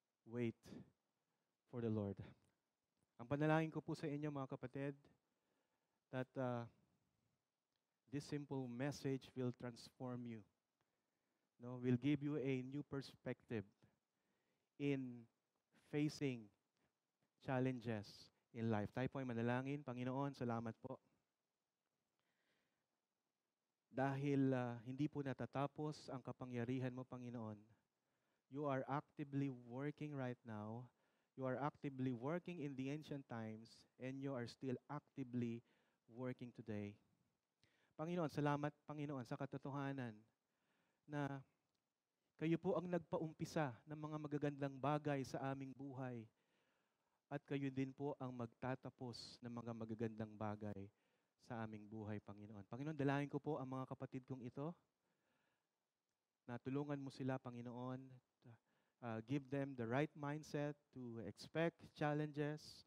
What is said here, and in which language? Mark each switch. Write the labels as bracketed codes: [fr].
[en] Wait for the Lord. [tl] Ang panalangin ko po sa inyo mga kapatid, [en] that this simple message will transform you. No, will give you a new perspective in facing challenges in life. [tl] Tayo po ay manalangin. Panginoon, salamat po. Dahil hindi po natatapos ang kapangyarihan mo, Panginoon. [en] You are actively working right now. You are actively working in the ancient times, and you are still actively working today. [tl] Panginoon, salamat, Panginoon, sa katotohanan na kayo po ang nagpaumpisa ng mga magagandang bagay sa aming buhay. At kayo din po ang magtatapos ng mga magagandang bagay sa aming buhay, Panginoon. Panginoon, dalangin ko po ang mga kapatid kong ito, na tulungan mo sila, Panginoon. [en] Give them the right mindset to expect challenges.